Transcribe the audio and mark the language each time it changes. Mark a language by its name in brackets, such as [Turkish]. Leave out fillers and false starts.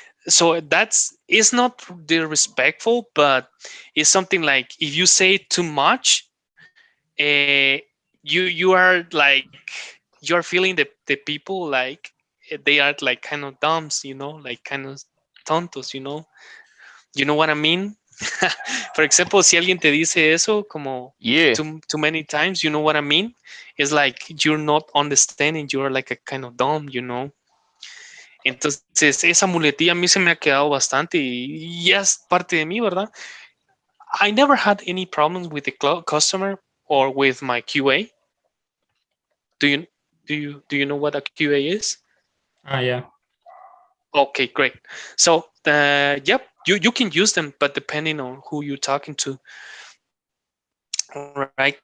[English] So that's it's not disrespectful, but it's something like if you say too much, you are like you're feeling the people like they are like kind of dumbs, like kind of tontos, You know what I mean? [Spanish] For example, si alguien te dice eso como [English] Yeah. too many times, you know what I mean? It's like you're not understanding, you're like a kind of dumb. [Spanish] Entonces, esa muletilla a mí se me ha quedado bastante y ya es parte de mí, ¿verdad? [English] I never had any problems with the customer or with my QA. Do you do you know what a QA is? Oh, yeah. Okay, great. So, yep, you can use them, but depending on who you're talking to, right?